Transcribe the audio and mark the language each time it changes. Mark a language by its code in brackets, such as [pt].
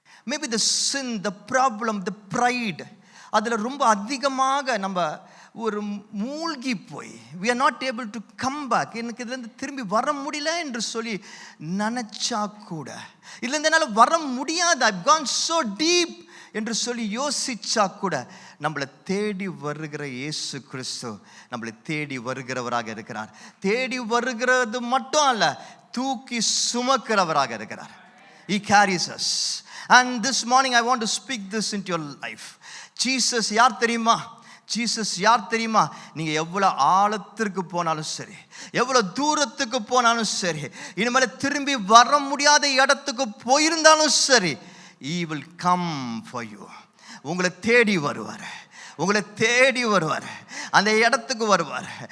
[ta] Maybe the sin, the problem, the fried, அதில் ரொம்ப அதிகமாக நம்ம ஒரு மூழ்கி போய் [en] we are not able to come back, [ta] எனக்கு இதுலேருந்து திரும்பி வர முடியல என்று சொல்லி நினச்சா கூட, இதுலேருந்து என்னால் வர முடியாது, [en] I've gone so deep [ta] என்று சொல்லி யோசிச்சா கூட, நம்மளை தேடி வருகிற இயேசு கிறிஸ்து நம்மளை தேடி வருகிறவராக இருக்கிறார். தேடி வருகிறது மட்டும் அல்ல, தூக்கி சுமக்கிறவராக இருக்கிறார். [en] He carries us. And this morning I want to speak this into your life. [ta] Jesus யார் தெரியுமா? ஜீசஸ் யார் தெரியுமா? நீங்கள் எவ்வளோ ஆழத்திற்கு போனாலும் சரி, எவ்வளோ தூரத்துக்கு போனாலும் சரி, இனிமேல் திரும்பி வர முடியாத இடத்துக்கு போயிருந்தாலும் சரி, [en] He will come for you. [ta] உங்களை தேடி வருவார், உங்களை தேடி வருவார், அந்த இடத்துக்கு வருவார்.